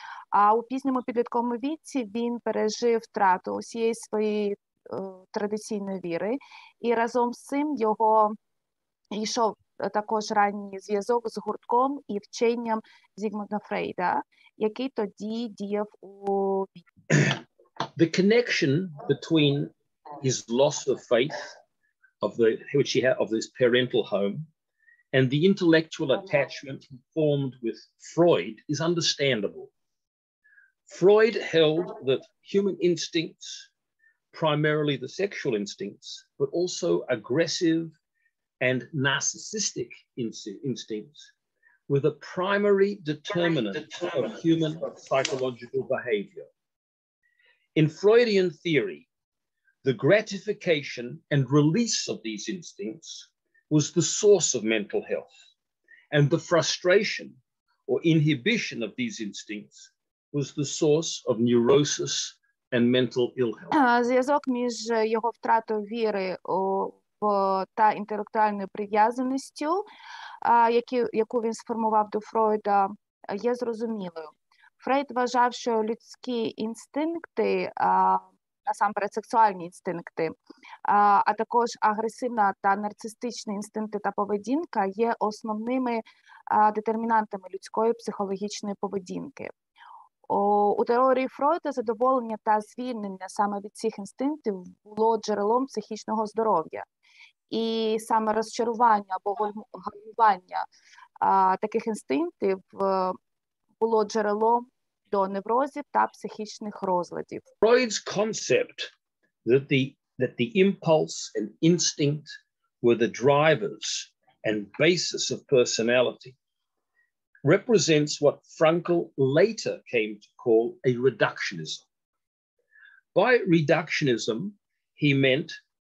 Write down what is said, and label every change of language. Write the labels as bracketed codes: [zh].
[uk] А у пізньому підлітковому віці він пережив втрату усієї своєї традиційної віри, і разом з цим його йшов також ранній зв'язок з гуртком і вченням Зигмунда Фрейда, який тоді діяв у [en] The connection between his loss of faith, which he had of this parental home, and the intellectual attachment he formed with Freud is understandable. Freud held that human instincts, primarily the sexual instincts, but also aggressive and narcissistic instincts, were the primary determinants of human psychological behavior. In Freudian theory, the gratification and release of these instincts was the source of mental health, and the frustration or inhibition of these instincts was the source of neurosis and mental ill health. [uk] Зв'язок між його втратою віри та інтелектуальною прив'язаністю, яку він сформував до Фройда, є зрозумілою. Фрейд вважав, що людські інстинкти, насамперед сексуальні інстинкти, а також агресивна та нарцистичні інстинкти та поведінка є основними детермінантами людської психологічної поведінки. У теорії Фройда задоволення та звільнення саме від цих інстинктів було джерелом психічного здоров'я. І саме розчарування або гальмування таких інстинктів було джерелом до неврозів та психічних розладів. [en] Freud's concept that the impulse and instinct were the drivers and basis of personality represents what Frankl later came to call a reductionism. By reductionism, he meant